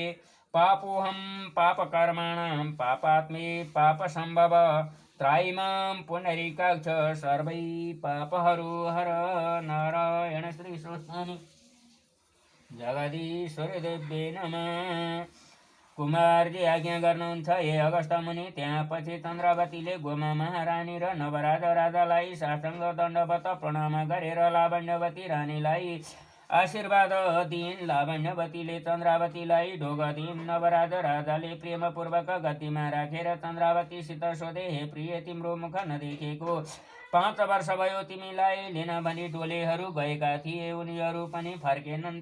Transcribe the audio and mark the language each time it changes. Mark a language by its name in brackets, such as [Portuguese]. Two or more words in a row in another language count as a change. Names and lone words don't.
[Sanskrit] पापोऽहं पापकर्माणां पापात्मे पापसम्भव त्रायिमां पुनरिकाक्ष सर्वै पापहरो हर। नारायण श्रीस्वस्थानि जगदीश्वरि देव्यै नमः। [Nepali] कुमारजी आज्ञा गर्नुहुन्छ हे अगस्त मुनि। त्यसपछि चन्द्रावतीले गोमा महारानी र नवराज राजालाई साष्टाङ्ग दण्डवत प्रणाम गरेर लावण्यवती रानीलाई आशीर्वाद दिइन्। लावण्यवतीले चन्द्रावतीलाई ढोग दिइन्। नवराज राजाले प्रेमपूर्वक गतिमा राखेर चन्द्रावतीसित सोधे, हे प्रिय, तिम्रो मुख नदेखेको 5 वर्ष भयो तिमीलाई लिन भनी डोलेहरू गएका थिए, उनीहरू पनि फर्केनन्।